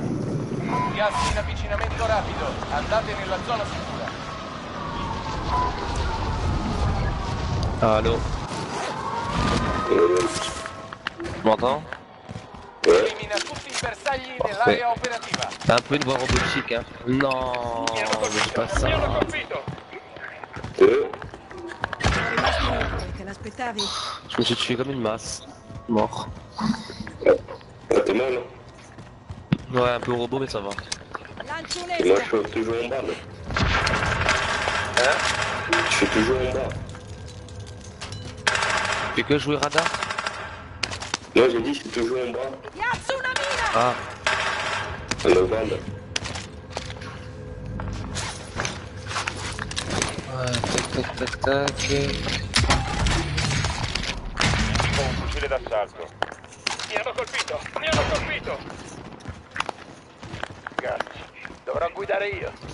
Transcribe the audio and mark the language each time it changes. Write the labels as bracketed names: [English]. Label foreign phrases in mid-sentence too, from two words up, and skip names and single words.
[Italian] Gas in avvicinamento rapido. Andate nella zona sicura. [French] Allô. Tu m'entends? [Italian] Elimina tutti i bersagli nell'area operativa. [French] T'as un peu une voix robotique, hein? Non, mais c'est pas ça. [Italian] Rimasti niente, che l'aspettavi? [French] Je me suis tué comme une masse. Mort. T'es mal? Ouais, un peu robot, mais ça va. [Italian] Lancio [French] Et moi, [Italian] un'esca. [French] je suis toujours en bas. Hein? Je suis toujours en bas. Tu fais que jouer radar? Moi, j'ai dit, je suis toujours en bas. [Italian] Piazzo una mina! [French] Ah, À Novembre. tac, tac, tac, tac. [Italian] Ho un fucile d'assalto. Mi hanno colpito! Mi hanno colpito! Cazzo, dovrò guidare io.